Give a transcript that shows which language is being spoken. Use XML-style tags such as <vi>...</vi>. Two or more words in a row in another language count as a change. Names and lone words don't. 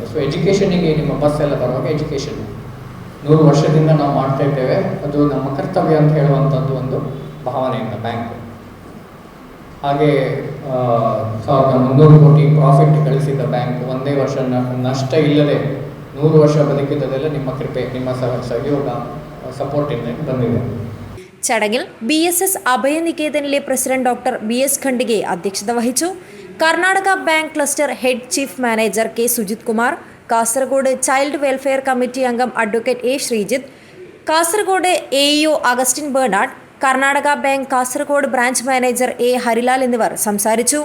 <kn>ಸೊ ಎಜುಕೇಷನಿಗೆ ನಿಮ್ಮ ಬಸ್ ಎಲ್ಲ ಬರುವಾಗ ಎಜುಕೇಷನ್ 100 ವರ್ಷದಿಂದ ನಾವು ಮಾಡ್ತಾ ಇದ್ದೇವೆ, ಅದು ನಮ್ಮ ಕರ್ತವ್ಯ ಅಂತ ಹೇಳುವಂಥದ್ದು ಒಂದು ಭಾವನೆಯಿಂದ ಬ್ಯಾಂಕ್. ಹಾಗೆ 1300 ಕೋಟಿ ಪ್ರಾಫಿಟ್ ಗಳಿಸಿದ ಬ್ಯಾಂಕ್ ಒಂದೇ ವರ್ಷ ನಷ್ಟ ಇಲ್ಲದೆ 100 ವರ್ಷ ಬದುಕಿದ್ದೆಲ್ಲ ನಿಮ್ಮ ಕೃಪೆ, ನಿಮ್ಮ ಸಹಯೋಗ, സപ്പോർട്ടിന് ಬಂದಿದೆ.</kn> <ml>ചടങ്ങിൽ BSS അഭയനികേതനിലെ പ്രസിഡന്റ് ഡോക്ടർ BS ഖണ്ഡികെ അധ്യക്ഷത വഹിച്ചു. കർണാടക ബാങ്ക്</ml> <en>cluster head chief manager</en> <ml>K സുജിത് കുമാർ, കാസർഗോഡ് ചൈൽഡ് വെൽഫെയർ കമ്മിറ്റി അംഗം അഡ്വക്കേറ്റ് A ശ്രീജിത്ത്, കാസർഗോഡ് AEO അഗസ്റ്റിൻ ബെർണാഡ്, കർണാടക ബാങ്ക് കാസർഗോഡ്</ml> <en>branch manager</en> <ml>A ഹരിലാൽ എന്നിവർ സംസാരിച്ചു.</ml>